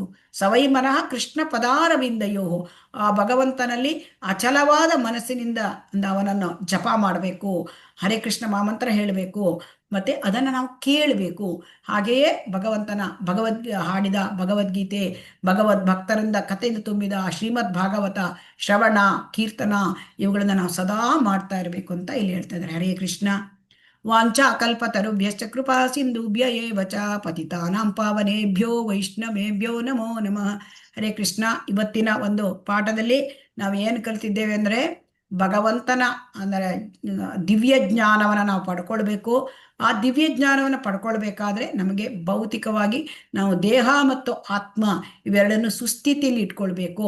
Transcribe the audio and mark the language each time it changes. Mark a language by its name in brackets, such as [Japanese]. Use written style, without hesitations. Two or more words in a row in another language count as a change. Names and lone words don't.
[Sanskrit] ಸವೈ ಮನಃ ಕೃಷ್ಣ ಪದಾರವಿಂದಯೋ, [Kannada] ಆ ಭಗವಂತನಲ್ಲಿ ಅಚಲವಾದ ಮನಸ್ಸಿನಿಂದ ಅವನನ್ನು ಜಪ ಮಾಡಬೇಕು, ಹರೇ ಕೃಷ್ಣ ಮಹಾಮಂತ್ರ ಹೇಳಬೇಕು, ಮತ್ತೆ ಅದನ್ನು ನಾವು ಕೇಳಬೇಕು. ಹಾಗೆಯೇ ಭಗವಂತನ ಹಾಡಿದ ಭಗವದ್ಗೀತೆ, ಭಕ್ತರಿಂದ ಕಥೆಯಿಂದ ತುಂಬಿದ ಶ್ರೀಮದ್ ಭಾಗವತ ಶ್ರವಣ ಕೀರ್ತನ, ಇವುಗಳನ್ನ ನಾವು ಸದಾ ಮಾಡ್ತಾ ಇರಬೇಕು ಅಂತ ಇಲ್ಲಿ ಹೇಳ್ತಾ ಇದ್ದಾರೆ. [Sanskrit] ಹರೇ ಕೃಷ್ಣ. ವಾಂಛಾ ಕಲ್ಪತರುಭ್ಯಶ್ಚ ಕೃಪಾ ಸಿಂಧುಭ್ಯ ಏವ ಚ ಪತಿತಾನಾಂ ಪಾವನೇಭ್ಯೋ ವೈಷ್ಣವೇಭ್ಯೋ ನಮೋ ನಮಃ. ಹರೇ ಕೃಷ್ಣ. [Kannada] ಇವತ್ತಿನ ಒಂದು ಪಾಠದಲ್ಲಿ ನಾವು ಏನು ಕಲಿತಿದ್ದೇವೆ ಅಂದರೆ, ಭಗವಂತನ ಅಂದರೆ ದಿವ್ಯ ಜ್ಞಾನವನ್ನು ನಾವು ಪಡ್ಕೊಳ್ಬೇಕು. ಆ ದಿವ್ಯ ಜ್ಞಾನವನ್ನು ಪಡ್ಕೊಳ್ಬೇಕಾದ್ರೆ ನಮಗೆ ಭೌತಿಕವಾಗಿ ನಾವು ದೇಹ ಮತ್ತು ಆತ್ಮ ಇವೆರಡನ್ನು ಸುಸ್ಥಿತಿಯಲ್ಲಿ ಇಟ್ಕೊಳ್ಬೇಕು.